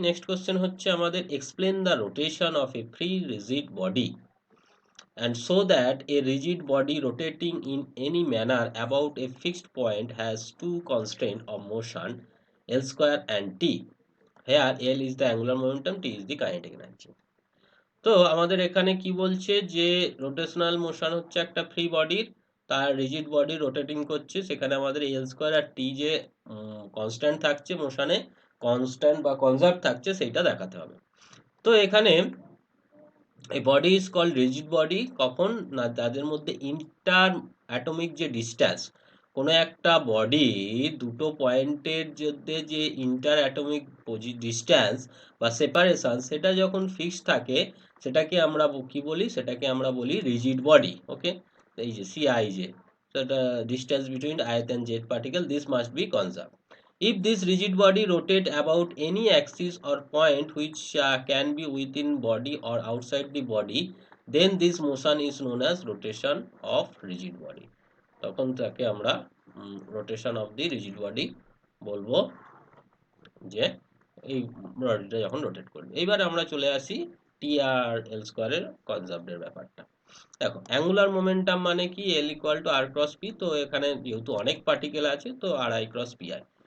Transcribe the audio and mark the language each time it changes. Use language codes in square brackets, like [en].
[bn] Next question হচ্ছে আমাদের [en] Explain the rotation of a free rigid body and so that a rigid body rotating in any manner about a fixed point has two constraints of motion, L square and t. Here L is the angular momentum, t is the kinetic energy. [bn] তো আমাদের এখানে কি বলছে যে rotational motion হচ্ছে একটা free বডির, তার রিজিড বডি রোটেটিং করছে, সেখানে আমাদের এল স্কোয়ার আর টি যে কনস্ট্যান্ট থাকছে মোশনে, কনস্ট্যান্ট বা কনজার্ভ থাকছে, সেইটা দেখাতে হবে। তো এখানে এই body is called rigid body কখন না, যাদের মধ্যে ইন্টার অ্যাটমিক যে ডিস্ট্যান্স, কোনো একটা বডি দুটো পয়েন্টের মধ্যে যে ইন্টার অ্যাটমিক ডিস্ট্যান্স বা সেপারেশন, সেটা যখন ফিক্স থাকে সেটাকে আমরা কি বলি, সেটাকে আমরা বলি রিজিড বডি। ওকে, এই যে সিআইজে, সেটা ডিস্ট্যান্স বিটুইন আয়ত and Z particle, [en] This must be conserve. If this rigid body rotate about any axis or point which can be within body or outside the body, then this motion is known as rotation of rigid body. [bn] তখন তাকে আমরা [en] rotation of the rigid body [bn] বলবো, যে এই বডিটা যখন rotate করবে। এইবারে আমরা চলে আসি টি আর এল স্কোয়ারের কনজার্ভের ব্যাপারটা। দেখো অ্যাঙ্গুলার মোমেন্টাম মানে কি, L equal to আর cross P. তো এখানে যেহেতু অনেক পার্টিকেল আছে তো আর আই ক্রস পি আই।